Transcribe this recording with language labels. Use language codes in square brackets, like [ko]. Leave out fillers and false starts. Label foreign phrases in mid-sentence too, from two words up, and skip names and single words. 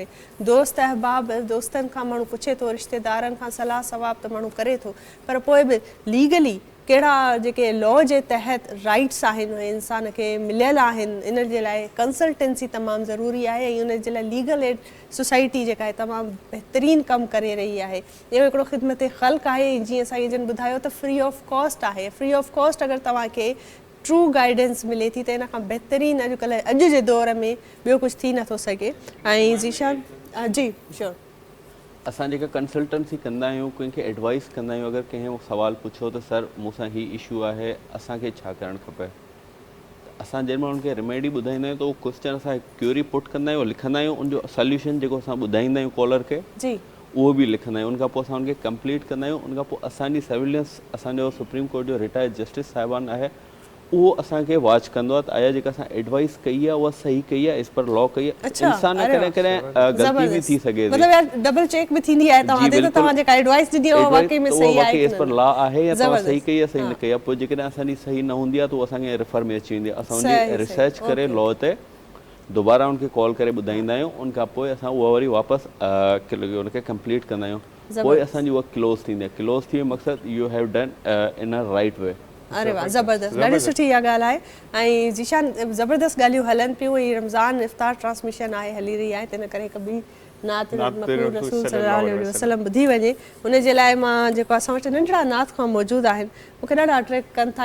[sd] दोस्त अहबाब दोस्तनि खां माण्हू पुछे थो, रिश्तेदारनि खां सलाह सवाब त माण्हू करे थो, पर पोइ बि लीगली कहिड़ा जेके लॉ जे तहत राइट्स आहिनि उहे इंसान खे मिलियल आहिनि, इन जे लाइ कंसल्टेंसी तमामु ज़रूरी आहे, ऐं उन जे लाइ [en] legal aid society [sd] जेका आहे तमामु बहितरीनु कमु करे रही आहे। इहो हिकिड़ो ख़िदमत ख़ल्क़ आहे, जीअं साईं जन ॿुधायो त [en] free of cost [sd] आहे। [en] free of cost [sd] अगरि तव्हांखे [en] true guidance [sd] मिले थी त इन खां बहितरीनु अॼु जे दौर में ॿियो कुझु थी नथो सघे। ऐं ज़ीशान जी श्योर, असां जेका कंसल्टेंसी कंदा आहियूं, कंहिंखे एडवाइस कंदा आहियूं, अगरि कंहिं सवाल पुछो त सर मूंसां ही इशू आहे, असांखे छा करणु खपे, त असां जंहिं महिल उनखे रेमेडी ॿुधाईंदा आहियूं त उहो क्वेश्चन असां क्यूरी पुट कंदा आहियूं, लिखंदा आहियूं, उनजो सोल्यूशन जेको असां ॿुधाईंदा आहियूं कॉलर खे जी उहो बि लिखंदा आहियूं। उनखां पोइ असां उनखे कंप्लीट कंदा आहियूं। उनखां पोइ असांजी सर्विलेंस, असांजो सुप्रीम कोर्ट जो [en] retired justice [sd] साहिबान आहे, उहो असांखे वॉच कंदो आहे त आया जेका असां एडवाइस कई आहे उहा सही कई आहे, [en] as per law [sd] कई आहे। इंसान कॾहिं कॾहिं ग़लती बि थी सघे थी, [hi] मतलब यार डबल चेक भी [sd] थींदी आहे तव्हां ते, त तव्हां जेका एडवाइस ॾिनी आहे वाकई में सही आहे, [en] as per law [sd] आहे या तव्हां सही कई आहे सही न कई आहे। पोइ जेकॾहिं असांजी सही न हूंदी आहे त उहो असांखे रेफर में अची वेंदी आहे। असां उनजी रिसर्च करे लॉ ते दोबारा उनखे कॉल करे ॿुधाईंदा आहियूं, उनखां पोइ असां उहा वरी वापसि उनखे कंप्लीट कंदा आहियूं, पोइ असांजी उहा क्लोज़ थींदी आहे। क्लोज़ थी मक़सदु [en] you have done in a right way. [sd] अरे वाह, ज़बरदस्त, ॾाढी सुठी इहा ॻाल्हि आहे। ऐं ज़ीशान ज़बरदस्त ॻाल्हियूं हलनि पियूं, हीअ रमज़ान इफ़्तार ट्रांसमिशन आहे, हली रही आहे, तिन करे हिकु ॿी नात मक़बूल रसूल [ar] صلى الله عليه وسلم [sd] ॿुधी वञे, उन जे लाइ मां जेको असां वटि नंढड़ा नात खां मौजूदु आहिनि मूंखे ॾाढा अट्रैक्ट कनि था।